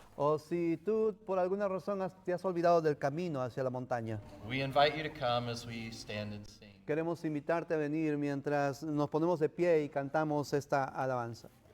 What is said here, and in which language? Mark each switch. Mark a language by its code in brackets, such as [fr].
[es] o si tú por alguna razón te has olvidado del camino hacia la montaña, [en] we invite you to come as we stand and sing. [es] queremos invitarte a venir mientras nos ponemos de pie y cantamos esta alabanza.